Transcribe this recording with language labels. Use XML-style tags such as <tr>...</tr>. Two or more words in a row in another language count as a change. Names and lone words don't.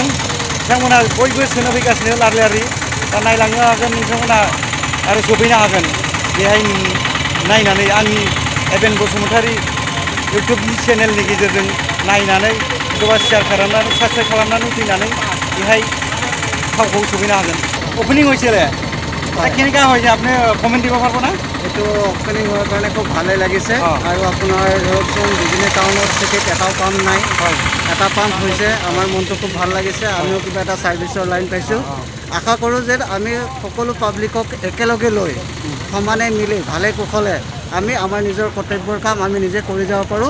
<brx>बिथांमोना बयबो सोनो फैगासिनो लारि लारि। दा नायलांनो हागोन नोंथांमोना आरो सफैनो हागोन। बेहाय नायनानै आंनि एबेन बसुमतारी इउट्युब चेनेलनि गेजेरजों नायनानै एबा शेयार खालामनानै साबस्क्राइब खालामनानै फैनानै बेहाय थावखौ सफैनो हागोन।</brx> <as>ओपनिंग হয়েছে কেনেকুৱা হৈছে আপুনি কমেণ্ট দিব পাৰিব না এইটো অপেনিং হোৱাৰ কাৰণে খুব ভালেই লাগিছে অঁ। আৰু আপোনাৰ ধৰকচোন বিজনী টাউনত চিটিত এটাও পাম্প নাই, হয় এটা পাম্প হৈছে। আমাৰ মনটো খুব ভাল লাগিছে, আমিও কিবা এটা ছাৰ্ভিচৰ লাইন পাইছোঁ। আশা কৰোঁ যে আমি সকলো পাব্লিকক একেলগে লৈ সমানে মিলি ভালে কুশলে আমি আমাৰ নিজৰ কৰ্তব্যৰ কাম আমি নিজে কৰি যাব পাৰোঁ।</as>